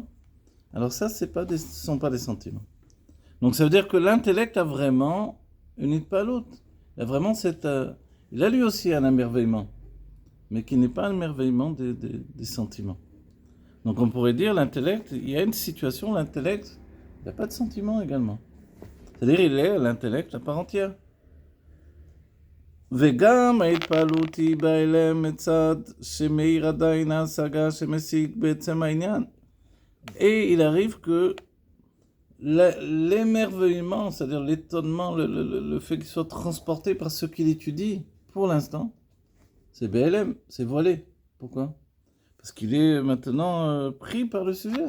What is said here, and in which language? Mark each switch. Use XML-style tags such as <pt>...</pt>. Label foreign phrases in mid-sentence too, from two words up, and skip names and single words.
<fr>Alors ça, ce sont pas des sentiments. Donc ça veut dire que l'intellect a vraiment une idée pas l'autre. Il a vraiment il a lui aussi un émerveillement, mais qui n'est pas un émerveillement des sentiments. Donc on pourrait dire l'intellect, il y a une situation, l'intellect, il n'y a pas de sentiment également. C'est-à-dire il est l'intellect à part entière.</fr> <he>וגם ההתפעלות היא בהלם מצד שמאיר עדיין ההשגה שמשיג בעצם העניין.</he> <fr>Et il arrive que l'émerveillement, c'est-à-dire l'étonnement, le fait qu'il soit transporté par ce qu'il étudie, pour l'instant, c'est BLM, c'est voilé. Pourquoi? Parce qu'il est maintenant pris par le sujet.</fr>